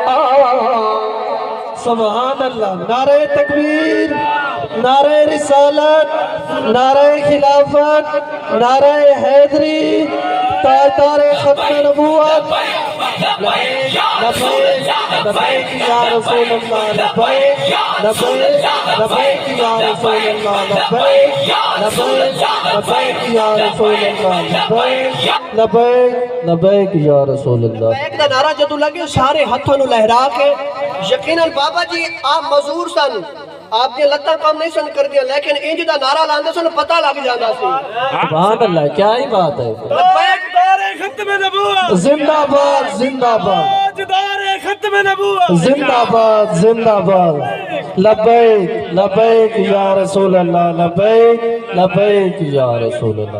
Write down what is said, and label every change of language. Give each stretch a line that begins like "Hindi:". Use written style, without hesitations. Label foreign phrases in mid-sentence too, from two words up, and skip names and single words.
Arabic: سبحان اللہ
Urdu: نعرہ تکبیر نعرہ رسالت نعرہ خلافت نعرہ حیدری تاجدار ختم نبوت
Arabic: لبیک لبیک یا رسول اللہ لبیک لبیک لبیک یا رسول اللہ لبیک لبیک لبیک یا رسول اللہ لبیک لبیک لبیک یا رسول اللہ
Punjabi: ایک دا نعرہ جدو لگے سارے ہتھوں نو لہرا کے یقیناً بابا جی آپ مزور سن آپ نے لتاں کام نہیں سن کر دیا لیکن انج دا نعرہ لاندے سن پتہ لگ جانا سی
Arabic: سبحان اللہ
Urdu: کیا ہی بات ہے تاجدار ختم نبوت زندہ باد زندہ باد تاجدار ختم نبوت زندہ باد زندہ باد
Arabic: لبیک لبیک یا رسول اللہ لبیک لبیک یا رسول اللہ